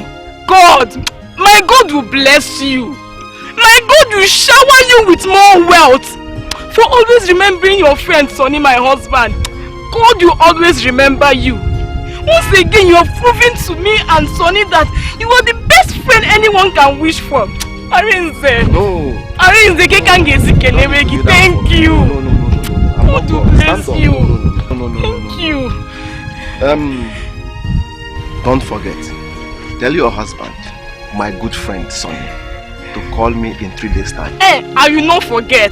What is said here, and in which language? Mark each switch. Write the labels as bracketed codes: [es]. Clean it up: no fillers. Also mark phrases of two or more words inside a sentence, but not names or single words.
[en] God, my God will bless you. My God will shower you with more wealth. For always remembering your friend Sonny, my husband. God will always remember you. Once again, you have proven to me and Sonny that you are the best friend anyone can wish for. Arinze. No. Arinze, thank you. God will bless you. Thank you. Don't forget. Tell your husband, my good friend Sonny, to call me in 3 days' time. I will not forget.